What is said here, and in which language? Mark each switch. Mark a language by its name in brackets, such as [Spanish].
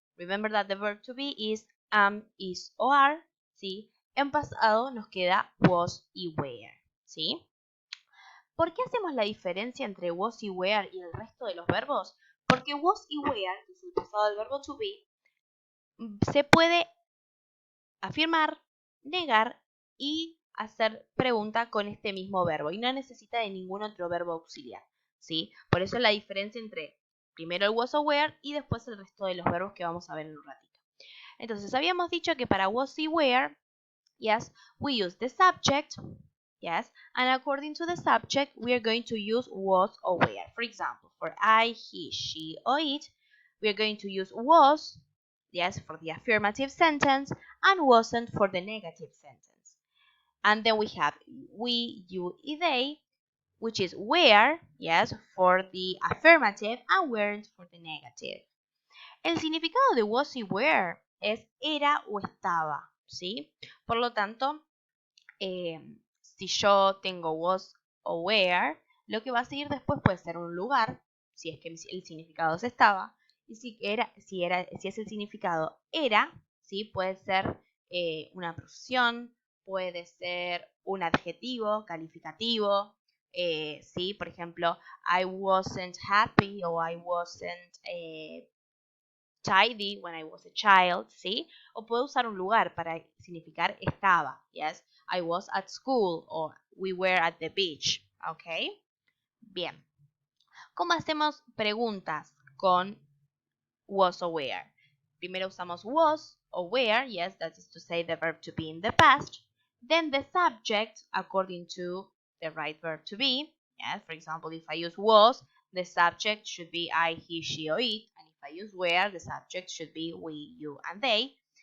[English] Remember that the verb to be is am, is or are. [Spanish] ¿Sí? En pasado nos queda was y were. ¿Sí? ¿Por qué hacemos la diferencia entre was y were y el resto de los verbos? Porque was y were, que es el pasado del verbo to be, se puede afirmar, negar y hacer pregunta con este mismo verbo y no necesita de ningún otro verbo auxiliar. ¿Sí? Por eso es la diferencia entre primero el was o were y después el resto de los verbos que vamos a ver en un ratito. Entonces, habíamos dicho que para was y were, [English] yes, we use the subject, yes, and according to the subject, we are going to use was or were. For example, for I, he, she, or it, we are going to use was, yes, for the affirmative sentence, and wasn't for the negative sentence. And then we have we, you, y they, which is were, yes, for the affirmative, and weren't for the negative. [Spanish] El significado de was y were es era o estaba, ¿sí? Por lo tanto, si yo tengo was o were, lo que va a seguir después puede ser un lugar, si es que el significado es estaba, y si es el significado era, ¿sí? Puede ser una profesión, puede ser un adjetivo calificativo, ¿sí? Por ejemplo, [English] I wasn't happy o I wasn't tidy when I was a child, ¿sí? [Spanish] O puedo usar un lugar para significar estaba, yes? [English] I was at school or we were at the beach, ¿ok? [Spanish] Bien. ¿Cómo hacemos preguntas con was or were? Primero usamos [English] was or were, yes, that is to say the verb to be in the past. Then the subject according to the right verb to be. Yes, for example, if I use was, the subject should be I, he, she, or it. And if I use were, the subject should be we, you, and they.